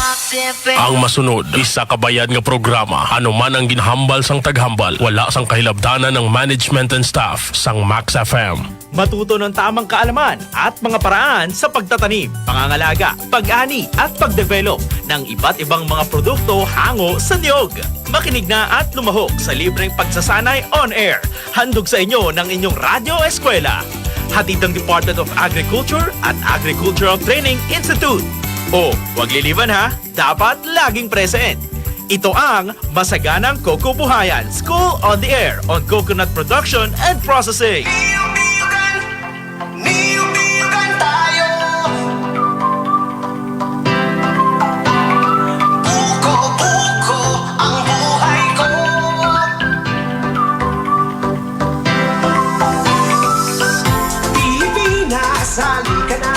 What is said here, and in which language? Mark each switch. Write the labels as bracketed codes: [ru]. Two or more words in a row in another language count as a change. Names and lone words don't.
[hil] Ang masunod, isa kabayad nga programa, ano man ang ginhambal sang taghambal, wala sang kahilabdanan ng [en] management and staff [hil] sang Max FM. [tl] Matuto ng tamang kaalaman at mga paraan sa pagtatanim, pangangalaga, pag-ani at pagdevelop ng iba't ibang mga produkto hango sa niyog. Makinig na at lumahok sa libreng pagsasanay [en] on air. [tl] Handog sa inyo ng inyong Radyo Eskwela. Hatid ng Department of Agriculture at Agricultural Training Institute. O, wag liliban ha, dapat laging present. Ito ang Masaganang Coco Buhayan School on the Air on Coconut Production and Processing. Niyog-niyogan tayo. Buko-buko ang buhay ko. Pilipinas, halika na.